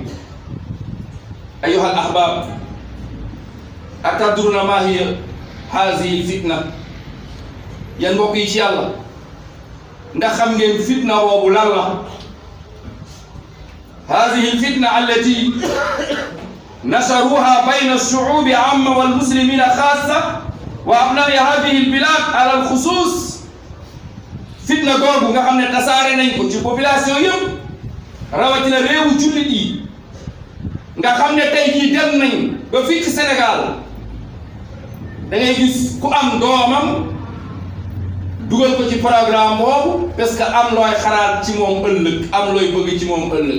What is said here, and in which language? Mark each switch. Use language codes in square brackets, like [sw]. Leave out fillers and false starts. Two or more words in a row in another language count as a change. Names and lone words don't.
[ar] أيها الأحباب، أتدرون ما هي هذه فتنة? [wo] yan mbokk yi ci yàlla, ndax xam ngeen fitna boobu lan la? [ar] هذه الفتنة التي نشروها بين الشعوب عامة والمسلمين خاصة وأبناء هذه البلاد على الخصوص. [wo] fitna googu nga xam ne tasaare nañ ko ci population yëpp, rawatina réewu jullit yi nga xam ne tey jii dem nañ ba fii ci Sénégal da ngay gis ku am doomam dugal ko ci programme boobu parce que am looy xalaat ci moom ëllëg am looy bëgg ci moom ëllëg.